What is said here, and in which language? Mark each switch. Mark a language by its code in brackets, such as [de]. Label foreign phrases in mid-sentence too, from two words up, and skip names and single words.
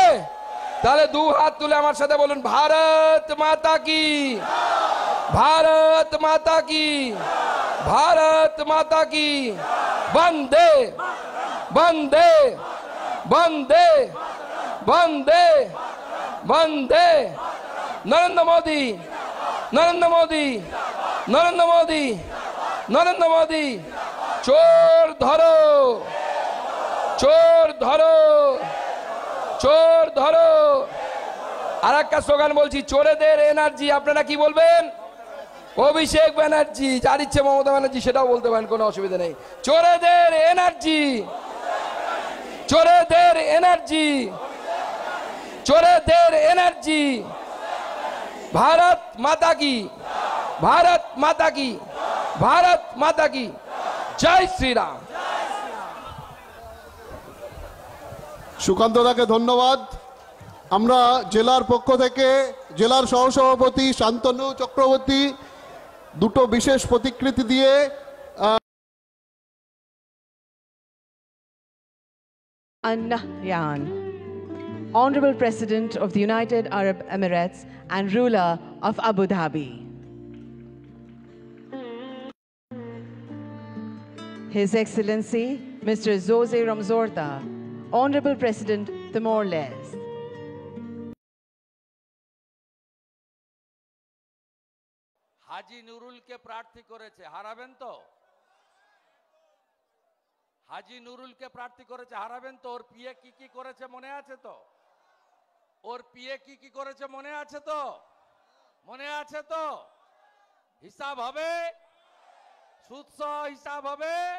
[bn] তাহলে 2 হাত তুলে আমার সাথে বলুন [hi] भारत माता की, भारत माता की, भारत माता की। वंदे वंदे वंदे वंदे वंदे नरेंद्र मोदी नरेंद्र मोदी नरेंद्र मोदी नरेंद्र मोदी [bn] চোর ধরো চোর ধরো চোর ধরো আর একটা স্লোগান বলছি চোরেদের এনার্জি আপনারা কি বলবেন অভিষেক ব্যানার্জি যার ইচ্ছে মমতা ব্যানার্জি সেটাও বলতে পারেন কোনো অসুবিধা নেই চোরেদের এনার্জি চোরেদের এনার্জি চোরেদের এনার্জি [hi] भारत माता की भारत माता की भारत माता की जय श्री राम [bn] সুকান্ত দাকে ধন্যবাদ আমরা জেলার পক্ষ থেকে জেলার সহসভাপতি শান্তনু চক্রবর্তী দুটো বিশেষ প্রতিকৃতি দিয়ে [en] An-Nahyan, Honorable President of the United Arab Emirates and ruler of Abu Dhabi. His Excellency, Mr. Jose Ramzorta, Honorable President Timor-Leste. [bn] হাজি নুরুলকে প্রার্থী করেছে হারাবেন তো হাজি নুরুলকে প্রার্থী করেছে হারাবেন তো ওর পিএ কি কি করেছে মনে আছে তো ওর পিএ কি কি করেছে মনে আছে তো হিসাব হবে সুদসহ হিসাব হবে